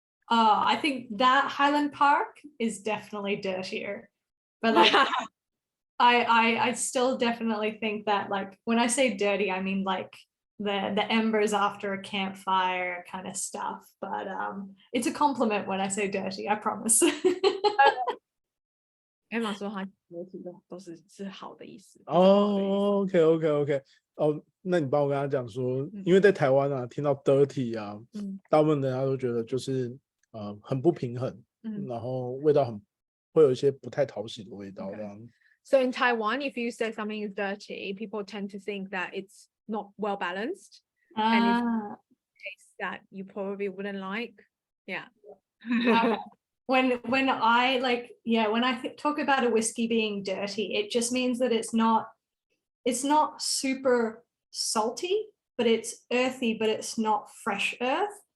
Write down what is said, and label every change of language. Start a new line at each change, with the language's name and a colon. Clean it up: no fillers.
English: I think that Highland Park is definitely dirtier, but like I still definitely think that, like, when I say dirty, I mean like the embers after a campfire kind of stuff. But it's a compliment when I say dirty, I promise.
Chinese: Emma 说他 dirty 都是好的意思。哦，OK。哦，那你帮我跟他讲说，因为在台湾啊，听到 dirty 啊，大部分人家都觉得就是很不平衡，然后味道会有一些不太讨喜的味道这样。
English: So in Taiwan, if you say something is dirty, people tend to think that it's not well balanced, and it's taste that you probably wouldn't like. Yeah. When I like, yeah, when I talk about a whiskey being dirty, it just means that it's not super salty, but it's earthy, but it's not fresh earth.